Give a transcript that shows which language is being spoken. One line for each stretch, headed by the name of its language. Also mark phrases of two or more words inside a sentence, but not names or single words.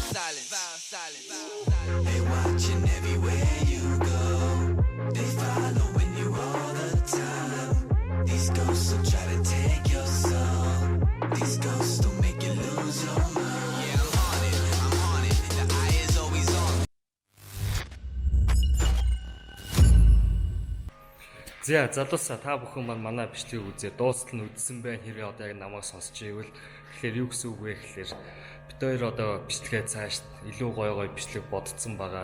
English: They watching everywhere you go. They following you all the time. These ghosts will try to take your soul. These ghosts will make you lose your mind. Yeah, I'm on it, the eye is always on me.
Mongolian: За залуусаа та бүхэн манай бичлэгийг үзээ дуустал нь үзсэн байх хэрэг одоо яг намайг сонсч ивэл тэгэхээр юу гэсэн үг вэ гэхээр бид хоёр одоо бичлэгээ цааш илүү гой бичлэг бодцсон байгаа.